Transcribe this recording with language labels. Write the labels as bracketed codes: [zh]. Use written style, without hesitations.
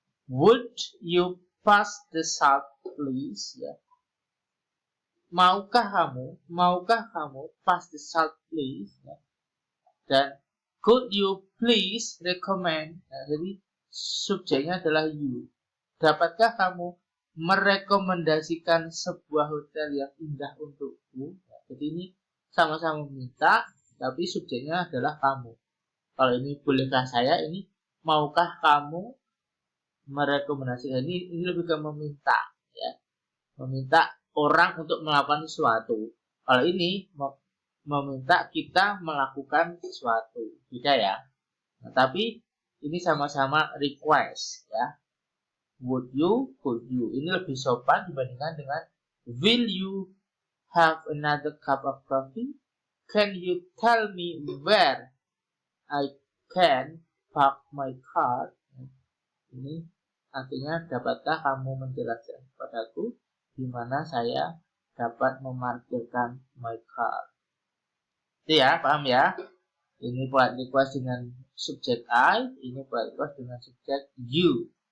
[en] Would you pass the salt, please? Ya. [id] Maukah kamu [en] pass the salt, please? Ya. Dan could you please recommend? [id] Nah, jadi subjeknya adalah you. Dapatkah kamu merekomendasikan sebuah hotel yang indah untukku? Nah, jadi ini sama-sama minta, tapi subjeknya adalah kamu. Kalau ini bolehkah saya, ini maukah kamu merekomendasikan, ini lebih ke meminta, ya, meminta orang untuk melakukan sesuatu. Kalau ini meminta kita melakukan sesuatu, beda ya. Nah, tapi ini sama-sama request, ya. [en] Would you, could you, [id] ini lebih sopan dibandingkan dengan [en] will you have another cup of coffee? Can you tell me where I can park my car? [id] Ini artinya, dapatkah kamu menjelaskan kepadaku di mana saya dapat memarkirkan [en] my car? [id] Itu ya, paham ya? Ini polite request dengan subjek I, ini polite request dengan subjek you.